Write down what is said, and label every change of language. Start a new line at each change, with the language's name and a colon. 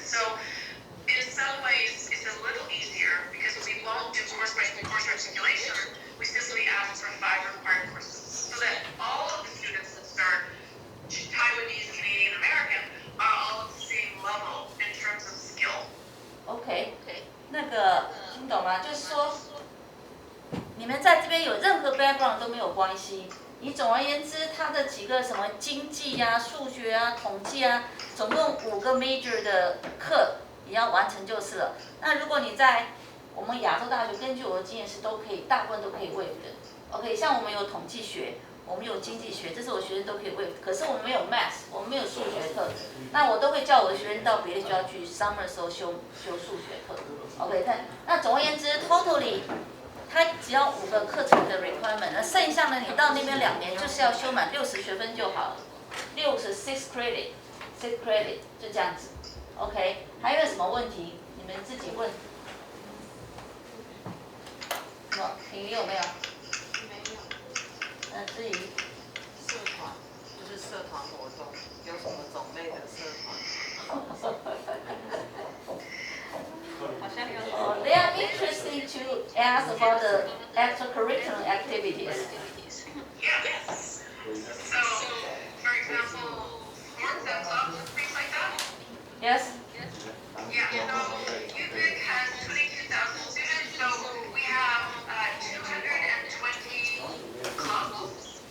English: So in some ways, it's a little easier because we won't do course-by-course articulation. We simply ask for 5 required courses so that all of the students that start Taiwanese, Canadian, American are all at the same level in terms of skill.
Chinese: OK， 那个听懂吗？就是说，你们在这边有任何 background 都没有关系。你总而言之，它的几个什么经济啊、数学啊、统计啊，总共5个 major 的课，你要完成就是了。那如果你在我们亚洲大学，根据我的经验是都可以，大部分都可以 waive 的。 OK， 像我们有统计学，我们有经济学，这是我学生都可以 waive。可是我们没有 math， 我们没有数学课，那我都会叫我的学生到别的学校去 summer 的时候修数学课。 OK， 那总而言之 ，
English: totally。
Chinese: 它只要5个课程的 requirement， 那剩下呢，你到那边2年就是要修满60学分就好了，
English: 6 credit，6 credit
Chinese: 就这样子。 OK， 还有什么问题？你们自己问。什么？你有没有？没有。至于社团就是社团活动，有什么种类的社团？
English: They are interested to ask about the extracurricular activities. Yes. So, for example, sports and clubs and things like that? Yes? Yeah, so UVic has 22,000 students, so we have 220 clubs.